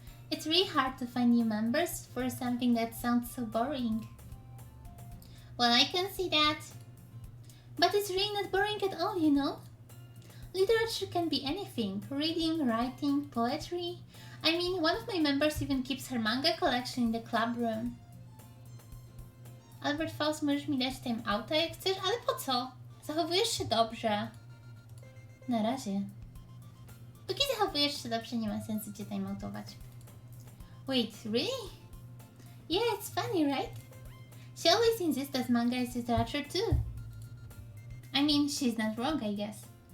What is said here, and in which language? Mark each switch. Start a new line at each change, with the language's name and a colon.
English: It's really hard to find new members for something that sounds so boring. Well, I can see that. But it's really not boring at all, you know? Literature can be anything. Reading, writing, poetry. I mean, one of my members even keeps her manga collection in the club room.
Polish: Albert Faust, możesz mi dać time outa jak chcesz, ale po co? Zachowujesz się dobrze. Na razie. Póki zachowujesz się dobrze, nie ma sensu cię time outować.
English: Wait, really? Yeah, it's funny, right? She always insists that manga is literature too. I mean, she's not wrong, I guess.